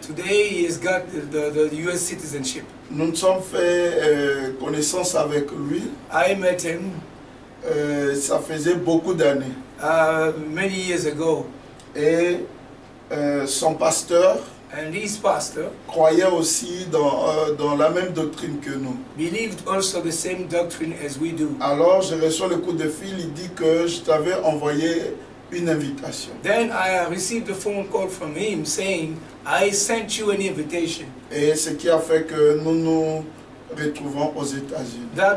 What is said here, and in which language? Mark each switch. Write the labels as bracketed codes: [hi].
[en] Today he has got the US citizenship. [fr] Nous nous sommes fait connaissance avec lui. [en] I met him [fr] Ça faisait beaucoup d'années. [en] many years ago, [fr] Et son pasteur [en] and his pastor [fr] croyait aussi dans la même doctrine que nous. [en] believed also the same doctrine as we do. [fr] Alors je reçois le coup de fil, il dit que je t'avais envoyé une invitation. [en] Then I received a phone call from him saying, I sent you an invitation. [fr] Et ce qui a fait que nous nous retrouvons aux États-Unis.